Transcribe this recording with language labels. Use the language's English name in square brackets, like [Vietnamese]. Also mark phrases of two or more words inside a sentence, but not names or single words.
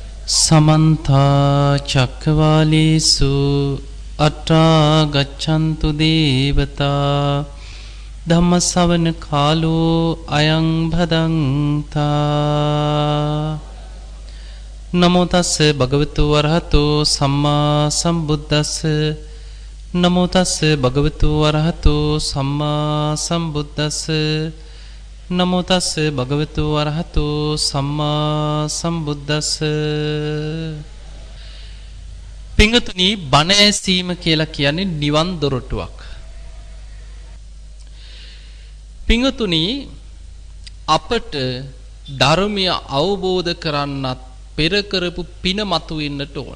[Pali] समन्ता चक्रवालेषु अत्रा गच्छन्तु देवता धम्मश्रवण कालो अयं भदन्ता नमो तस्से भगवतो अरहतो सम्मा सम्बुद्धस्से नमो तस्से भगवतो अरहतो सम्मा सम्बुद्धस्से नमो तस्से भगवतो अरहतो सम्मा सम्बुद्धස්ස [Sinhala] පිංගුතුනි බණ ඇසීම කියලා කියන්නේ නිවන් දොරටුවක්. පිංගුතුනි අපට ධර්මය අවබෝධ කරන්නත් පෙර කරපු පින මතුවෙන්නට ඕන.